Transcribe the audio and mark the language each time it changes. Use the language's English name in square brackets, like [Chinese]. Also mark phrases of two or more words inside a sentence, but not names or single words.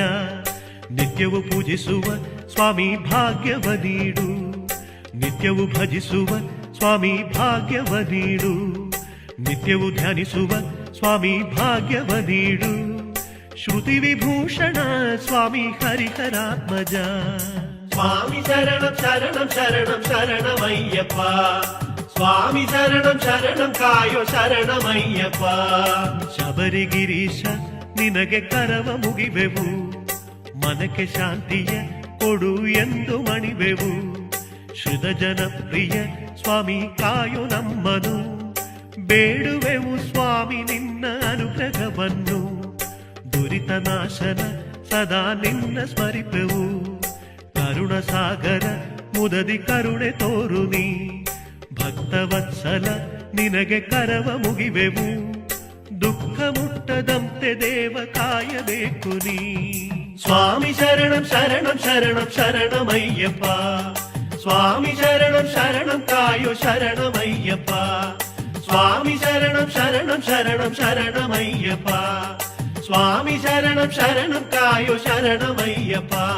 [Kannada] ನಿತ್ಯವೂ ಪೂಜಿಸುವ ಸ್ವಾಮಿ ಭಾಗ್ಯವ ನೀಡು. ನಿತ್ಯವೂ ಭಜಿಸುವ ಸ್ವಾಮಿ ಭಾಗ್ಯವ ನೀಡು. ನಿತ್ಯವೂ ಧ್ಯಾನಿಸುವ ಸ್ವಾಮಿ ಭಾಗ್ಯವ ನೀಡು. ಶ್ರುತಿ ವಿಭೂಷಣ ಸ್ವಾಮಿ ಹರಿಹರಾತ್ಮಜ. [Malayalam] സ്വാമി ശരണം ശരണം ശരണം ശരണമയ്യപ്പ. സ്വാമി ശരണം ശരണം കായോ ശരണമയ്യപ്പ. [Kannada] ಶಬರಿಗಿರೀಶ ನಿನಗೆ ಕರವ ಮುಗಿವೆವು. ಮನಕ್ಕೆ ಶಾಂತಿಯ ಕೊಡು ಎಂದು ಮಣಿವೆವು. ಶ್ರುತ ಜನಪ್ರಿಯ ಸ್ವಾಮಿ ಕಾಯೋ ನಮ್ಮನು. ಬೇಡುವೆವು ಸ್ವಾಮಿ ನಿನ್ನ ಅನುಗ್ರಹವನ್ನು. ದುರಿತ ನಾಶನ ಸದಾ ನಿನ್ನ ಸ್ಮರಿಪೆವು. ಕರುಣ ಸಾಗರ ಮುದದಿ ಕರುಣೆ ತೋರು ನೀ. ಭಕ್ತವತ್ಸಲ ನಿನಗೆ ಕರವ ಮುಗಿವೆವು. ದುಃಖ ಮುಟ್ಟದಂತೆ ದೇವ ಕಾಯಬೇಕು ನೀ. [Malayalam] സ്വാമി ശരണം ശരണം ശരണം ശരണമയ്യപ്പ. സ്വാമി ശരണം ശരണം കായോ ശരണമയ്യപ്പ. സ്വാമി ശരണം ശരണം ശരണം ശരണമയ്യപ്പ. സ്വാമി ശരണം ശരണം കായോ ശരണമയ്യപ്പ.